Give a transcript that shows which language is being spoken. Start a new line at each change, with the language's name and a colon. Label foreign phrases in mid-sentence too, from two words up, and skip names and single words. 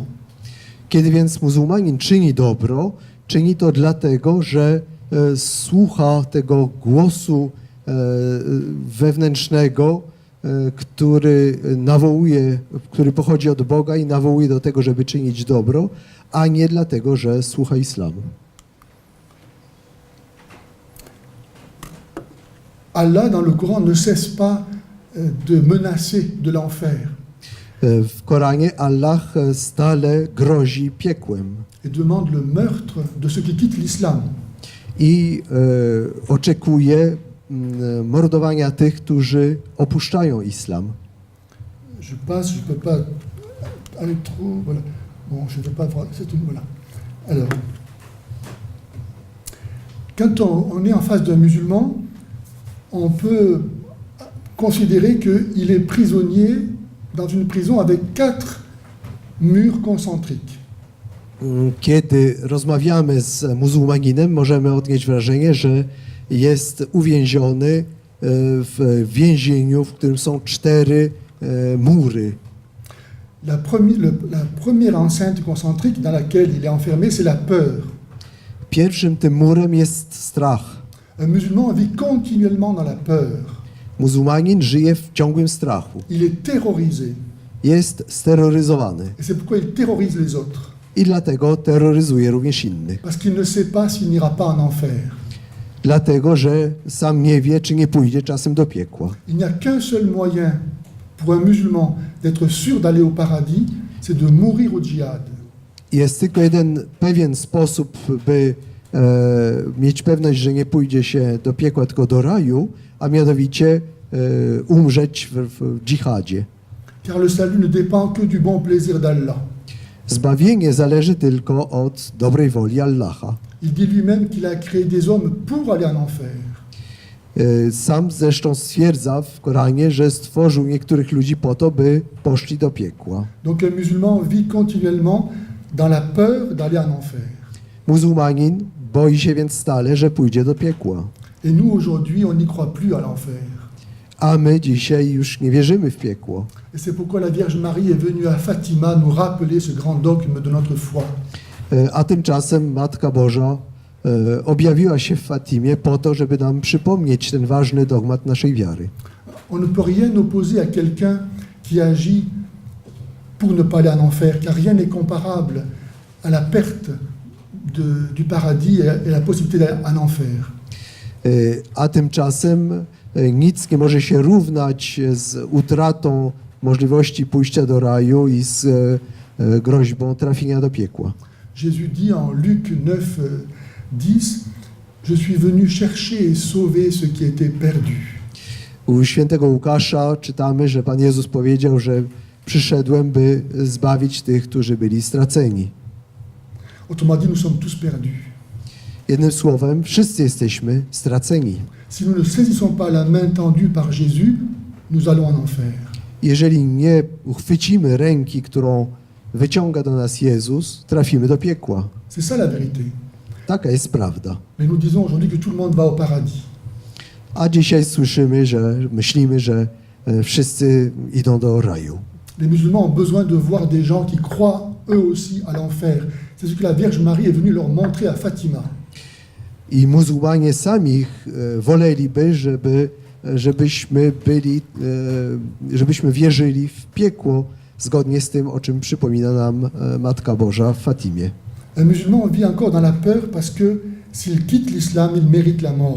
Polish: Kiedy więc muzułmanin czyni dobro, czyni to dlatego, że słucha tego głosu wewnętrznego, który pochodzi od Boga i nawołuje do tego, żeby czynić dobro, a nie dlatego, że słucha islamu.
French: Allah, dans le Coran, ne cesse pas de menacer de l'enfer
Polish: W Koranie Allah stale grozi piekłem
French: et demande le meurtre de ceux qui quittent l'islam.
Polish: i oczekuje mordowania tych, którzy opuszczają islam.
French: Je passe, je ne peux pas aller trop. Voilà. Bon, je ne vais pas voir. C'est une. Voilà. Alors, quand on est en face d'un musulman, on peut considérer qu'il est prisonnier dans une prison avec 4 murs concentriques.
Polish: Kiedy rozmawiamy z muzułmaninem, możemy odnieść wrażenie, że jest uwięziony w więzieniu, w którym są 4 mury.
French: La première enceinte concentrique dans laquelle il est enfermé, c'est la peur.
Polish: Pierwszym tym murem jest strach.
French: Un musulman vit continuellement dans la peur.
Polish: Muzułmanin żyje w ciągłym strachu.
French: Il est terrorisé.
Polish: Jest steroryzowany
French: Et c'est pourquoi il terrorise les autres.
Polish: i dlatego terroryzuje również innych.
French: Parce qu'il ne sait pas s'il n'ira pas en enfer.
Polish: Dlatego, że sam nie wie, czy nie pójdzie czasem do piekła.
French: Il n'y a qu'un seul moyen pour un musulman d'être sûr d'aller au paradis, c'est de mourir au djihad.
Polish: Jest tylko jeden pewien sposób, by mieć pewność, że nie pójdzie się do piekła, tylko do raju, a mianowicie umrzeć w dżihadzie.
French: Car le salut ne dépend que du bon plaisir d'Allah.
Polish: Zbawienie zależy tylko od dobrej woli Allaha.
French: Il dit lui-même qu'il a créé des hommes pour aller en enfer.
Polish: Sam zresztą stwierdza w Koranie, że stworzył niektórych ludzi po to, by poszli do piekła.
French: Donc un musulman vit continuellement dans la peur d'aller en enfer.
Polish: Muzułmanin boi się więc stale, że pójdzie do piekła.
French: Et nous, aujourd'hui, on n'y croit plus à l'enfer.
Polish: A my dzisiaj już nie wierzymy w piekło.
French: Et c'est pourquoi la Vierge Marie est venue à Fatima nous rappeler ce grand dogme de notre foi.
Polish: A tymczasem Matka Boża objawiła się w Fatimie po to, żeby nam przypomnieć ten ważny dogmat naszej wiary.
French: On ne peut rien opposer à quelqu'un qui agit pour ne pas aller en enfer, car rien n'est comparable à la perte du paradis et la possibilité d'aller en enfer.
Polish: A tymczasem nic nie może się równać z utratą możliwości pójścia do raju i z groźbą trafienia do piekła.
French: Jésus dit en Luc 9, 10, je suis venu chercher et sauver ce qui était perdu.
Polish: U świętego Łukasza czytamy, że Pan Jezus powiedział, że przyszedłem, by zbawić tych, którzy byli straceni.
French: Autrement dit, nous sommes tous perdus.
Polish: Jednym słowem, wszyscy jesteśmy straceni.
French: Si nous ne saisissons pas la main tendue par Jésus, nous allons en enfer.
Polish: Jeżeli nie uchwycimy ręki, którą wyciąga do nas Jezus, trafimy do piekła.
French: C'est ça la vérité.
Polish: Taka jest prawda.
French: Mais nous disons aujourd'hui que tout le monde va au paradis.
Polish: A dzisiaj słyszymy, myślimy, że wszyscy idą do raju.
French: Les musulmans ont besoin de voir des gens qui croient eux aussi à l'enfer. C'est ce que la Vierge Marie est venue leur montrer à Fatima.
Polish: I muzułmanie sami woleliby, żebyśmy wierzyli w piekło, zgodnie z tym, o czym przypomina nam Matka Boża w Fatimie.
French: Un musulman vit encore dans la peur parce que s'il quitte l'islam, il mérite la mort.